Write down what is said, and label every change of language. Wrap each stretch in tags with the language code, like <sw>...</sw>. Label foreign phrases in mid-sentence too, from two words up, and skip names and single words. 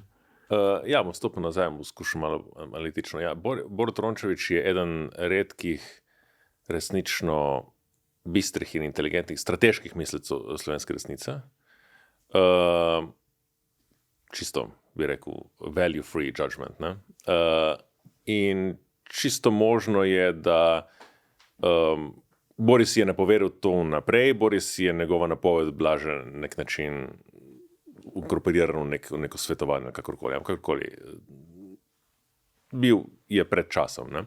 <sl>Ja, bom stopil nazaj, bom skušal malo analitično. Ja, Borut Rončevič je eden redkih resnično bistrih in inteligentnih, strateških mislecev slovenske resnice. Čisto, bi rekel,</sl> <en>value-free judgment.</en> <sl>Ne? In čisto možno je, da Boris je napovedal to naprej, Boris je njegova napoved bila že na nek način inkorporirana v neko svetovanje, kakorkoli. Bil je pred časom. Ne?</sl>